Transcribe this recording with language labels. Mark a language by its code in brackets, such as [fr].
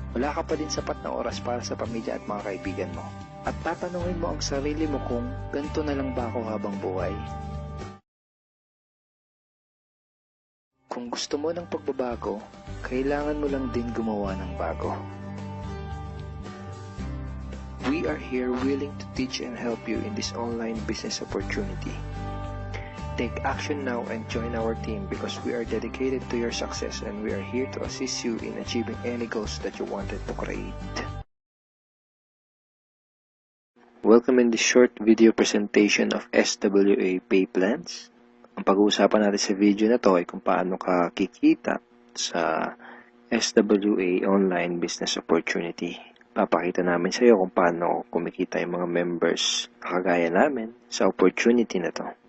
[tl] Wala ka pa din sapat na oras para sa pamilya at mga kaibigan mo. At tatanungin mo ang sarili mo kung ganito na lang ba ako habang buhay. Kung gusto mo ng pagbabago, kailangan mo lang din gumawa ng bago. [en] We are here willing to teach and help you in this online business opportunity. Take action now and join our team because we are dedicated to your success and we are here to assist you in achieving any goals that you wanted to create. Welcome in this short video presentation of SWA Pay Plans. [tl] Ang pag-uusapan natin sa video na to ay kung paano ka kikita sa SWA Online Business Opportunity. Papakita namin sa iyo kung paano kumikita yung mga members na kagaya namin sa opportunity na to.